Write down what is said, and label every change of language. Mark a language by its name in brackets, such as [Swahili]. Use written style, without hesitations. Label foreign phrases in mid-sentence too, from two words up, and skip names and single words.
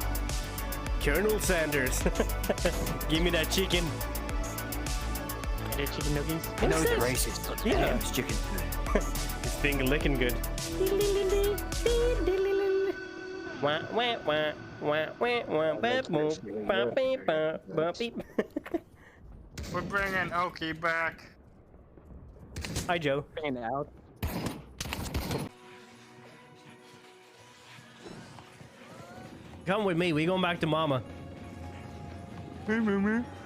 [English] Colonel Sanders. Give me that chicken. Chicken nuggets? I know it's racist. Yeah. It's chicken. It's finger licking good. Wah, wah, wah, wah, wah, wah, ba, boom, ba, beep, ba, ba, beep. We're bringing Oki back. Hi, Joe. Bring it out. Come with me. We going back to Mama. Hey, Mama.